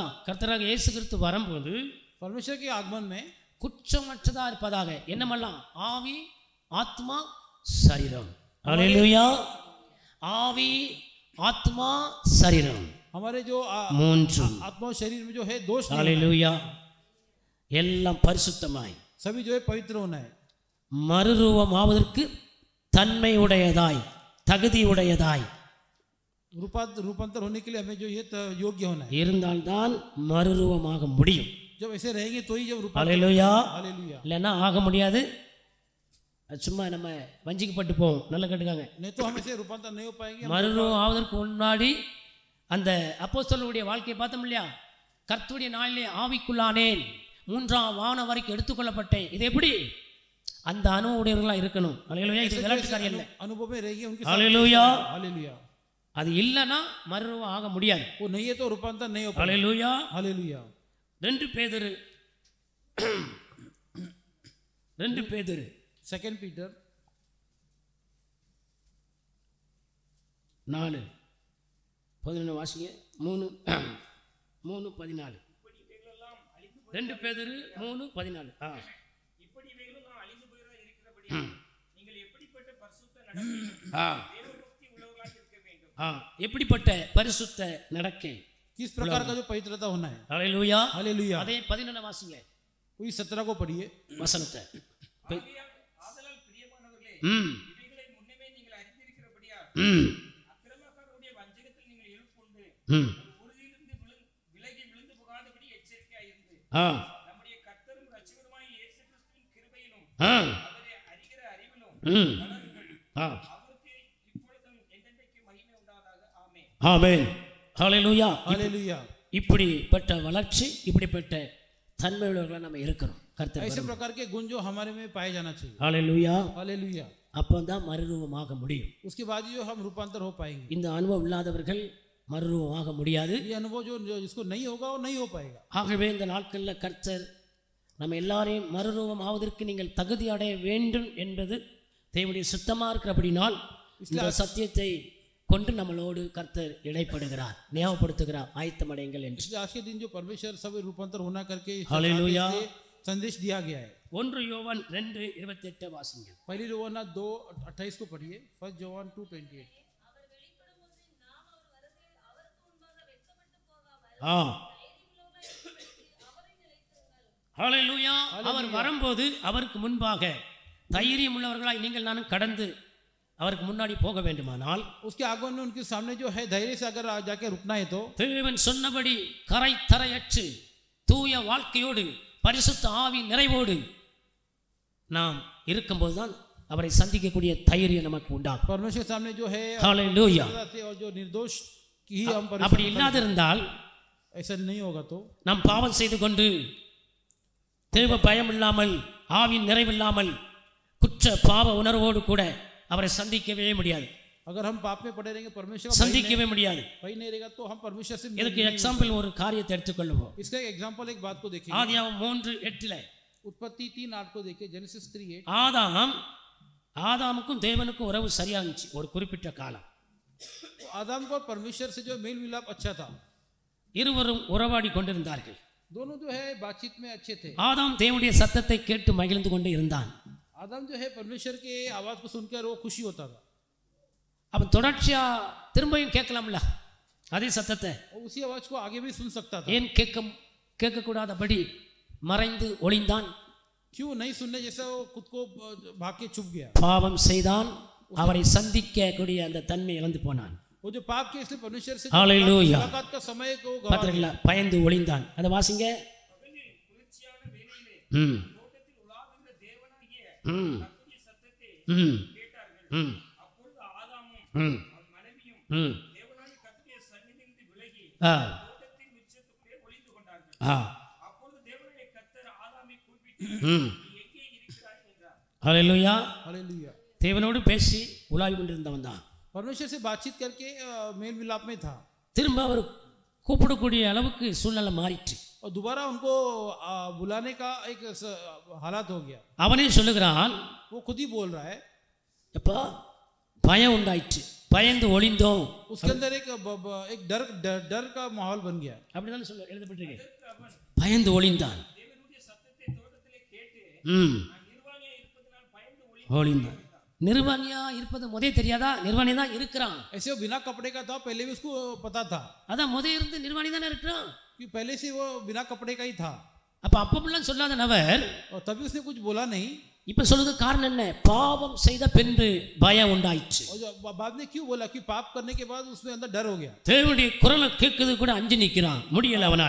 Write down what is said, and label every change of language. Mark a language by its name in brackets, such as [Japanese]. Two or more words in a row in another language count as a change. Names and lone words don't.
[Tamil] கர்த்தராக இயேசு கிறிஸ்து வரும்போது [Hindi] परमेश्वर के आगमन में [Tamil] குற்றமற்றதா இருப்பதாக என்னமெல்லாம்? ஆவி, ஆத்மா, சரீரம். ஹalleluya. ஆவி, ஆத்மா, சரீரம். [Hindi] हमारे जो [Tamil] மூன்று [Hindi] आत्मा शरीर में जो है दोष नहीं. [Tamil] ஹalleluya. எல்லாம் பரிசுத்தமாய் [Hindi] सभी जो है पवित्र होना है. [Tamil] மறுரூபமாவதற்கு தன்மை உடையதாய் தகுதி உடையதாய் [Hindi] रूपांतर होने के लिए हमें जो ये योग्य होना है. [Tamil] இருந்தால்தான் மறுரூபமாக முடியும். [Hindi] जब ऐसे रहेंगे तो ही जब रूपांतर. [Tamil] ஹalleluya. [Hindi] हालेलुया. [Tamil] இல்லைன்னா ஆக முடியாது. சும்மா நம்ம வஞ்சிக்கப்பட்டு போவோம். நல்லா கேட்டுக்காங்க. [Hindi] नहीं तो हम ऐसे रूपांतर नहीं हो पाएंगे. [Tamil] மறுரூபம் ஆவதற்கு முன்னாடி அந்த அப்போஸ்தலருடைய வாழ்க்கையை பார்த்தோம் இல்லையா? கர்த்தருடைய நாளிலே ஆவிக்குள்ளானேன், மூன்றாம் வானம் வரைக்கும் எடுத்துக்கொள்ளப்பட்டேன். இது எப்படி? அந்த அனுபவமுடையவர்களாக இருக்கணும். அல்லேலூயா. இது விளையாட்டு காரியம் இல்லை. [Hindi] अनुभव में रहेगी उनके साथ। [Tamil] அல்லேலூயா. [Hindi] हालेलुया। [Tamil] அது இல்லைன்னா மறுரூபம் ஆக முடியாது. [Hindi] वो नहीं है तो रूपांतर नहीं हो पाएगा। [Tamil] அல்லேலூயா. [Hindi] हालेलुया। [Tamil] 2 பேதுரு 2 பேதுரு [Hindi] 2 पीटर [Tamil] 4:11 வாசிங்க. 3:14. 2 பேதுரு 3:14. இப்படி இவைகளும் நாம் அழிந்து போகிறதா இருக்கிறபடி நீங்கள் எப்படிப்பட்ட பரிசுத்த நடக்கையும் தேவபக்தி உள்ளவர்களாக இருக்க வேண்டும். எப்படிப்பட்ட பரிசுத்த நடக்கை? [Hindi] किस प्रकार का जो पवित्रता होना है। [Tamil] அல்லேலூயா. [Hindi] हालेलुया। [Tamil] அதே 11 வாசிங்க. [Hindi] वही 17 को पढ़िए [Tamil] வசனத்தை. ஆதலால் பிரியமானவர்களே, இவைகளை முன்னமே நீங்கள் அறிந்திருக்கிறபடியால் அக்கிரமக்காரருடைய வஞ்சகத்தில் நீங்கள் இழுப்புண்டு உறுதியிலிருந்து விலகி விழுந்து போகாதபடி எச்சரிக்கையாயிருந்து நம்முடைய கர்த்தரும் இரட்சகருமாகிய இயேசு கிறிஸ்துவின் கிருபையிலும் அவரை அறிகிற அறிவிலும் வளருங்கள். அவருக்கு இப்பொழுதும் என்றென்றைக்கும் மகிமை உண்டாவதாக. ஆமென். ஆமென். ஹல்லேலூயா. [Hindi] हालेलुया। [Tamil] இப்படிப்பட்ட வளர்ச்சி, இப்படிப்பட்ட தன்மையுள்ளவர்களாக நம்ம இருக்கணும். கர்த்தர் [Hindi] ऐसे प्रकार के गुण जो हमारे में पाए जाना चाहिए। [Tamil] ஹல்லேலூயா. [Hindi] हालेलुया। [Tamil] அப்பதான் மறுரூபமாக முடியும். [Hindi] उसके बाद ही जो हम रूपांतर हो पाएंगे। [Tamil] இந்த அனுபவம் இல்லாதவர்கள் மறுரூபமாக முடியாது. [Hindi] ये अनुभव जो जिसको नहीं होगा वो नहीं हो पाएगा। [Tamil] ஆகவே இந்த நாட்களில் கர்த்தர் நம்ம எல்லாரையும் மறுரூபம் ஆவதற்கு நீங்கள் தகுதி அடைய வேண்டும் என்பது தேவனுடைய சித்தமாக இருக்கிறபடினால் இந்த சத்தியத்தை கொண்டு நம்மளோடு கர்த்தர் இடைப்படுகிறார், ஞாபகப்படுத்துகிறார், ஆயத்தமடைங்கள் என்று. [Hindi] आज के दिन जो परमेश्वर सभी रूपांतर होना करके हालेलुया संदेश दिया गया है। [Tamil] 1 யோவான் 2:28 வாசிங்க. [Hindi] पहली योवान 2:28 को पढ़िए। 1 योवान 2:28। [Tamil] ஹல்லேலூயா. அவர் வரும்போது அவருக்கு முன்பாக தைரியம் உள்ளவர்களாய் நீங்கள் நானும் கடந்து அவருக்கு முன்னாடி போக வேண்டுமானால் [Hindi] उसके आगमन में उनके सामने जो है धैर्य से अगर जाके रुकना है तो [Tamil] தேவன் சொன்னபடி கரை தரையற்று தூய வாழ்க்கையோடு பரிசுத்த ஆவி நிறைவோடு நாம் இருக்கும்போதுதான் அவரை சந்திக்கக்கூடிய தைரியம் நமக்கு உண்டாகும். [Hindi] परमेश्वर सामने जो है [Tamil] ஹல்லேலூயா. [Hindi] और जो निर्दोष की हम [Tamil] அப்படி இல்லாதிருந்தால் [Hindi] ऐसा नहीं होगा तो [Tamil] நாம் பாவம் செய்து கொண்டு தேவ பயம் இல்லாமல் ஆவியின் நிறைவில்லாமல் குற்ற பாவ உணர்வோடு கூட அவரை சந்திக்கவே முடியாது. [Hindi] अगर हम पाप में पड़े रहेंगे परमेश्वर [Tamil] சந்திக்கவே முடியாது. [Hindi] वही नहीं रहेगा तो हम परमेश्वर से [Tamil] இதுக்கு எக்ஸாம்பிள் ஒரு காரியத்தை எடுத்துக்கொள்வோம். [Hindi] इसका एग्जांपल एक बात को देखिए। [Tamil] ஆதியாகமம் 3:8 [Hindi] उत्पत्ति 3:8 को देखिए। जेनेसिस 3:8। [Tamil] ஆதாமுக்கும் தேவனுக்கும் உறவு சரியா இருந்துச்சு ஒரு குறிப்பிட்ட காலம். [Hindi] आदम को परमेश्वर से जो मेल मिलाप अच्छा था। [Tamil] இருவரும் உறவாடி கொண்டிருந்தார்கள். [Hindi] दोनों जो है बातचीत में अच्छे थे। [Tamil] ஆதாம் தேவனுடைய சத்தத்தை கேட்டு மகிழ்ந்து கொண்டு இருந்தான். [Hindi] आदम जो है परमेश्वर के आवाज को सुनकर वो खुशी होता था। [Tamil] அவன் தொடர்ச்சியா திரும்பியும் கேட்கலாம்ல அதே சத்தத்தை. [Hindi] उसी आवाज को आगे भी सुन सकता था। [Tamil] ஏன் கேட்க கூடாதபடி மறைந்து ஒளிந்தான்? [Hindi] क्यों नहीं सुनने जैसा वो खुद को भाग के छुप गया। [Tamil] பாவம் செய்தான், அவரை சந்திக்க கூடிய அந்த தன்மை இழந்து போனான். [Hindi] वो जो पाप के इसलिए परमेश्वर से हालेलुया मुलाकात का समय को [Tamil] பாத்தீங்களா? பயந்து ஒளிந்தான். அதை வாசிங்க. தோட்டத்தில் உலாவுகிற தேவனாகிய கர்த்தருடைய சத்தத்தை கேட்டார்கள். அப்பொழுது ஆதாமும் அவன் மனைவியும் தேவனாகிய கர்த்தருடைய சந்நிதியிலிருந்து விலகி தோட்டத்தின் உச்சத்துக்குள்ளே ஒளிந்து கொண்டார்கள். அப்பொழுது தேவனுடைய கர்த்தர் ஆதாமை கூப்பிட்டு நீ எங்கே இருக்கிறாய் என்றார். ஹல்லேலூயா. [Hindi] हालेलुया। [Tamil] தேவனோடு பேசி உலாவி கொண்டிருந்தவன் தான் [Hindi] परमेश्वर से बातचीत करके मेल मिलाप में था। [Tamil] திரும்ப அவர் கூப்பிடக்கூடிய அளவுக்கு சூழ்நிலை மாறிட்டு [Hindi] और दोबारा उनको बुलाने का एक हालात हो गया। [Tamil] அவனே சொல்லுகிறான், [Hindi] वो खुद ही बोल रहा है [Tamil] எப்பா பயம் உண்டாயிற்று, பயந்து ஒளிந்தோம். [Hindi] उसके अंदर एक डर का माहौल बन गया। [Tamil] அப்படிதானே சொல்ல எழுதப்பட்டிருக்கு. பயந்து ஒளிந்தான். தேவனுடைய சத்தத்தை தோட்டத்திலே கேட்டு நிர்வாணியா இருப்பதனால் பயந்து ஒளிந்தான். நிர்வாணியா இருப்பது முதே தெரியாதா? நிர்வாணி தான் இருக்கிறான். [Hindi] ऐसे वो बिना कपड़े का था, पहले भी उसको पता था। [Tamil] அதான் முதே இருந்து நிர்வாணி தானே இருக்கிறான். [Hindi] कि पहले से वो बिना कपड़े का ही था। [Tamil] அப்ப அப்பெல்லாம் சொல்லாத நபர் [Hindi] और तभी उसने कुछ बोला नहीं। [Tamil] இப்ப சொல்றது காரணம் என்ன? பாவம் செய்த பின்பு பயம் உண்டாயிற்று. [Hindi] और बाद में क्यों बोला? कि पाप करने के बाद उसमें अंदर डर हो गया। [Tamil] தேவனுடைய குரலை கேட்கிறது கூட அஞ்சு நிற்கிறான், முடியல அவனால்.